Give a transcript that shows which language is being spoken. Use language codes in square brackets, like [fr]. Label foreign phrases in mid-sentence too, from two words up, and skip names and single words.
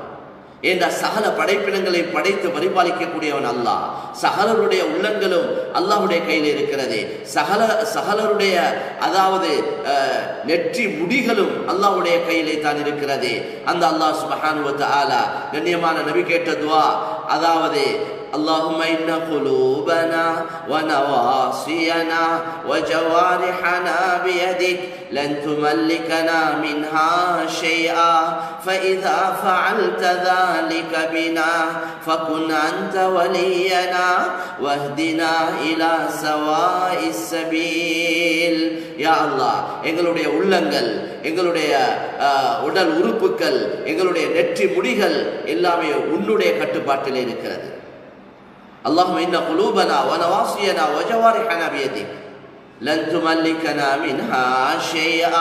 [ta] என்ற சகல படைப்பினங்களை படைத்து பரிபாலிக்கக்கூடியவன் அல்லாஹ். சகலருடைய உள்ளங்களும் அல்லாஹ்வுடைய கையில் இருக்கிறது. சகலருடைய அதாவது நெற்றி முடிகளும் அல்லாஹ்வுடைய கையிலே தான் இருக்கிறது. அந்த அல்லாஹ் [ar] سبحانه وتعالى [ta] கண்ணியமான நபி கேட்ட துஆ, அதாவது [ar] اللهم إن قلوبنا ونواصينا وجوارحنا بيدك لن تملكنا منها شيئا فإذا فعلت ذلك بنا فكن أنت ولينا واهدنا إلى سواء السبيل. [ta] யா அல்லாஹ், எங்களுடைய உள்ளங்கள், எங்களுடைய உடல் உறுப்புகள், எங்களுடைய நெற்றி முடிகள் எல்லாமே உன்னுடைய கட்டுப்பாட்டில் இருக்கிறது. [ar] اللهم إن قلوبنا ونواصينا وجوارحنا بيدك لن تملكنا منها شيئا.